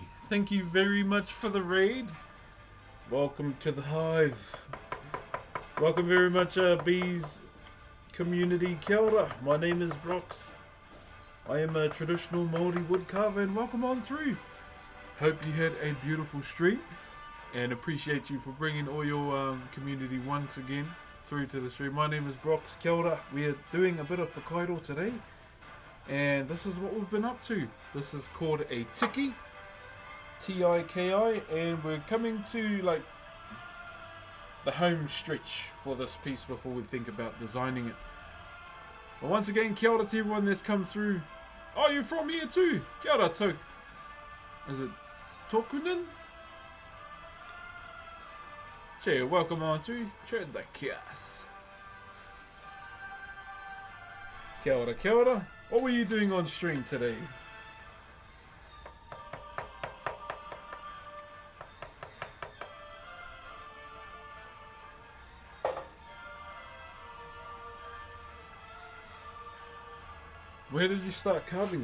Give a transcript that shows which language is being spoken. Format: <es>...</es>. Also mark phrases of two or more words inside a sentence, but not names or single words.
<en>Thank you very much for the raid. Welcome to the hive. Welcome very much, bees community.</en> <mi>Kia ora.</mi> <en>My name is Brox. I am a traditional Maori woodcarver and welcome on through. Hope you had a beautiful stream and appreciate you for bringing all your community once again through to the stream. My name is Brox.</en> <mi>Kia ora.</mi> <en>We are doing a bit of Whakairo today. And this is what we've been up to. This is called a tiki, T-I-K-I, and we're coming to like the home stretch for this piece before we think about designing it. But once again,</en> <mi>kia ora</mi> <en>to everyone that's come through. Oh, you're from here too?</en> <mi>Kia ora,</mi> <en>Tok. Is it Tokunin? Che, welcome on through. Tread the kias.</en> <mi>Kia ora, kia ora.</mi> <en>What were you doing on stream today? Where did you start carving?</en>